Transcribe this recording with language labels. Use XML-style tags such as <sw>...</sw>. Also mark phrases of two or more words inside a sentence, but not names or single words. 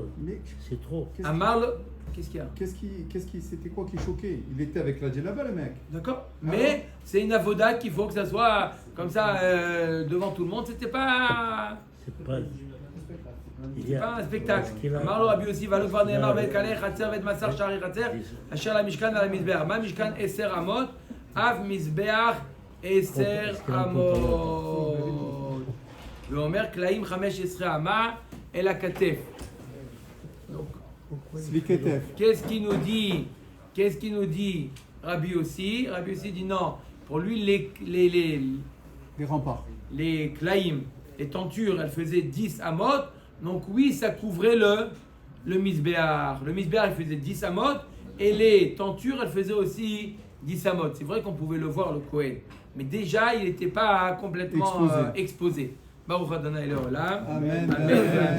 <fr>Mais C'est trop. qu'est-ce Amar, qu'est-ce qu'il y a? c'était quoi qui choquait? Il était avec la djellaba, le mec. D'accord. Mais c'est une avoda qu'il faut que ça soit comme ça devant tout le monde. C'était pas. C'est pas. Il y C'est a pas un spectacle. Parce qu'il a-</fr> <he>אמר לו רבי יוסי ועלו כבר נאמר ואת קלי חצר ואת מסך שערי חצר אשר למשכן ועל המזבח. מה משכן 10 אמות? אף מזבח 10 אמות. ואומר קלעים 15 אמה אל הכתף. Sviketef.</he> <fr>Qu'est-ce qu'il nous dit Rabbi Yossi? Rabbi Yossi dit non. Pour lui, Les remparts. les klaïm, les tentures, elles faisaient 10 amot. Donc oui, ça couvrait le misbéar. Le misbéar, il faisait 10 amot. Et les tentures, elles faisaient aussi 10 amot. C'est vrai qu'on pouvait le voir, le Kohen. Mais déjà, il n'était pas complètement exposé.</fr> <he>ברוך אדוני לעולם. Amen. Amen.</he>